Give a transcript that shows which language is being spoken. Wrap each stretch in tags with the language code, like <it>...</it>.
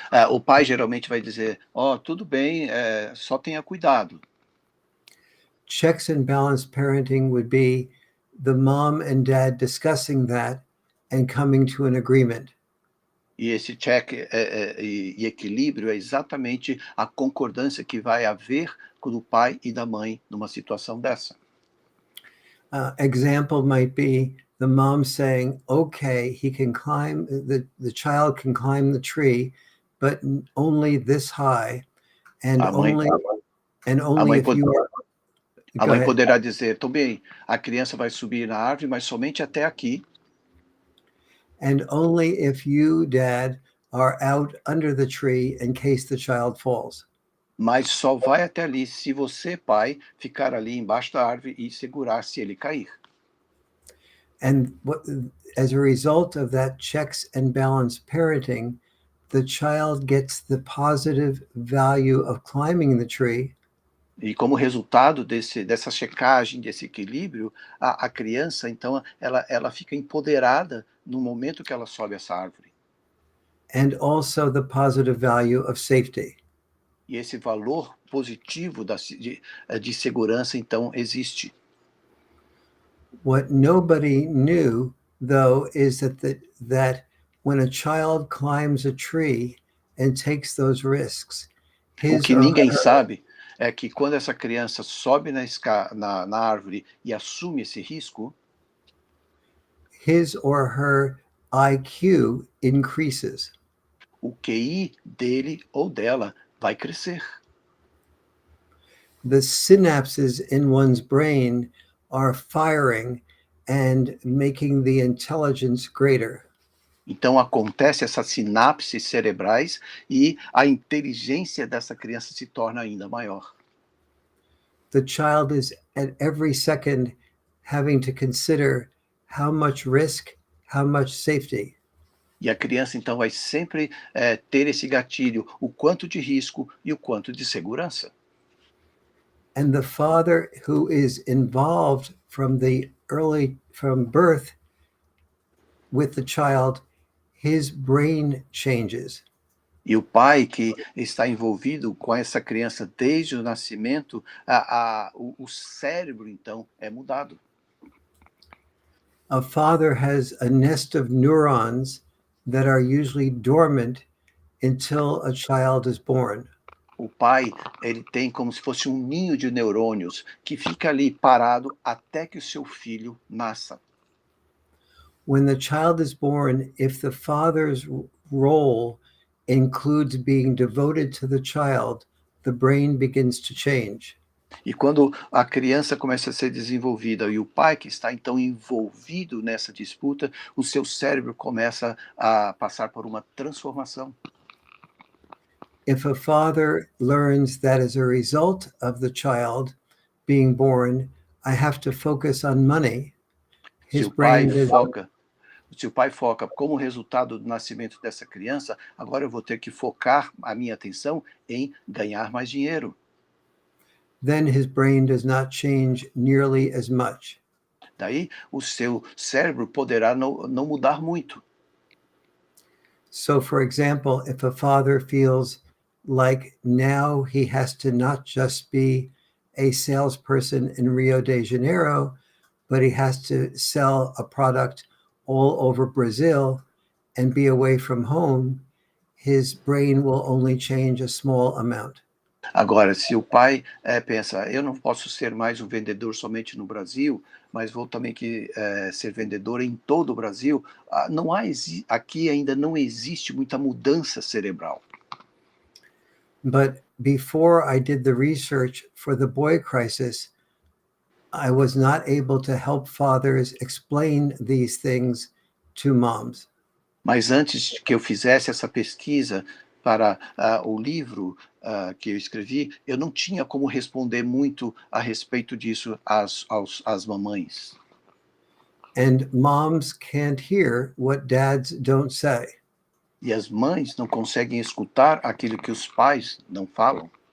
<pt>o pai geralmente vai dizer, tudo bem, só tenha cuidado.</pt> <en>Checks and balance parenting would be the mom and dad discussing that and coming to an agreement.</en> <pt>E esse check e equilíbrio é exatamente a concordância que vai haver com o pai e da mãe numa situação dessa.</pt> <en>Example might be the mom saying, "Okay, he can climb, the child can climb the tree, but only this high, and only if you are."</en> <pt>A mãe poderá dizer, tudo bem, a criança vai subir na árvore, mas somente até aqui.</pt> <en>And only if you, Dad, are out under the tree in case the child falls.</en> <pt>Mas só vai até ali se você, pai, ficar ali embaixo da árvore e segurar se ele cair.</pt> <en>And as a result of that checks and balance parenting, the child gets the positive value of climbing the tree.</en> <pt>E como resultado dessa checagem, desse equilíbrio, a criança, então, ela fica empoderada no momento que ela sobe essa árvore.</pt> <en>And also the positive value of safety.</en> <pt>E esse valor positivo de segurança, então, existe.</pt> <en>What nobody knew, though, is that when a child climbs a tree and takes those risks,</en> <pt>O que ninguém sabe é que quando essa criança sobe na árvore e assume esse risco,</pt> <en>his or her IQ increases.</en> <pt>O QI dele ou dela vai crescer.</pt> <en>The synapses in one's brain are firing and making the intelligence greater.</en> <pt>Então acontece essas sinapses cerebrais e a inteligência dessa criança se torna ainda maior.</pt> <en>The child is at every second having to consider how much risk, how much safety.</en> <pt>E a criança então vai sempre ter esse gatilho, o quanto de risco e o quanto de segurança.</pt> <en>And the father who is involved from birth with the child, his brain changes.</en> <pt>E o pai que está envolvido com essa criança desde o nascimento, o cérebro então é mudado.</pt> <en>A father has a nest of neurons that are usually dormant until a child is born.</en> <pt>O pai, ele tem como se fosse um ninho de neurônios que fica ali parado até que o seu filho nasça.</pt> <en>When the child is born, if the father's role includes being devoted to the child, the brain begins to change.</en> <pt>E quando a criança começa a ser desenvolvida e o pai que está então envolvido nessa disputa, o seu cérebro começa a passar por uma transformação.</pt> <en>If a father learns that as a result of the child being born, I have to focus on money,</en> <pt>Se</pt> <en>his</en> <pt>o pai</pt> <en>brain does,</en> <pt>foca como resultado do nascimento dessa criança, agora eu vou ter que focar a minha atenção em ganhar mais dinheiro.</pt> <en>then his brain does not change nearly as much.</en> <pt>Daí o seu cérebro poderá não mudar muito.</pt> <en>So, for example, if a father feels like now he has to not just be a salesperson in Rio de Janeiro, but he has to sell a product all over Brazil and be away from home, his brain will only change a small amount.</en> <pt>Agora, se o pai pensa, eu não posso ser mais um vendedor somente no Brasil, mas vou também ser vendedor em todo o Brasil, aqui ainda não existe muita mudança cerebral.</pt> <en>But before I did the research for the boy crisis, I was not able to help fathers explain these things to moms.</en> <pt>Mas antes que eu fizesse essa pesquisa para o livro que eu escrevi, eu não tinha como responder muito a respeito disso às mamães.</pt> <en>And moms can't hear what dads don't say.</en> <pt>E as mães não conseguem escutar aquilo que os pais não falam.</pt>